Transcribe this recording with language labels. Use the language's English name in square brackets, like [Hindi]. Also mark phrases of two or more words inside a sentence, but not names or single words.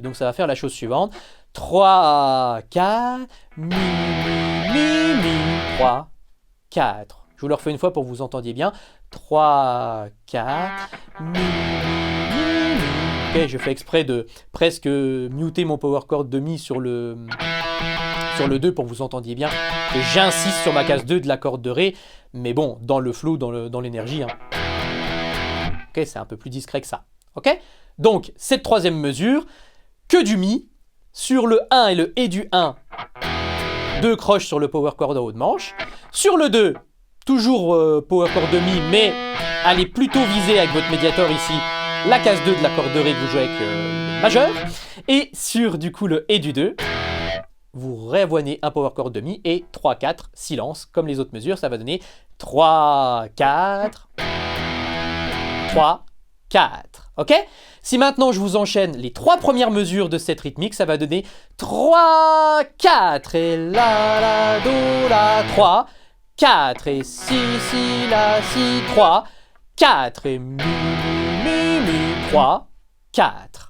[French] Donc ça va faire la chose suivante. 3, 4, mi, mi, mi, mi, 3, 4. Je vous le refais une fois pour que vous entendiez bien. 3, 4, mi, mi, mi. Ok, je fais exprès de presque muter mon [English] power chord [French] de mi sur le 2 pour que vous entendiez bien. Et j'insiste sur ma case 2 de la corde de Ré, mais bon, dans le flow, dans l'énergie. Hein. Ok, c'est un peu plus discret que ça. Ok? Donc, cette troisième mesure, que du mi, sur le 1 et le et du 1, 2 croches sur le [English] power chord [French] en haut de manche. Sur le 2, toujours [English] power chord [French] de mi, mais allez plutôt viser avec votre médiator ici la case 2 de la corde de Ré que vous jouez avec le majeur. Et sur du coup le et du 2, vous réavoinez un [English] power chord [French] de mi et 3, 4, silence, comme les autres mesures, ça va donner 3, 4, 3, 4. Ok? Si maintenant je vous enchaîne les 3 premières mesures de cette rythmique, ça va donner 3, 4 et la, do, la, 3, 4 et si, la, si, 3, 4 et mi, 3, 4.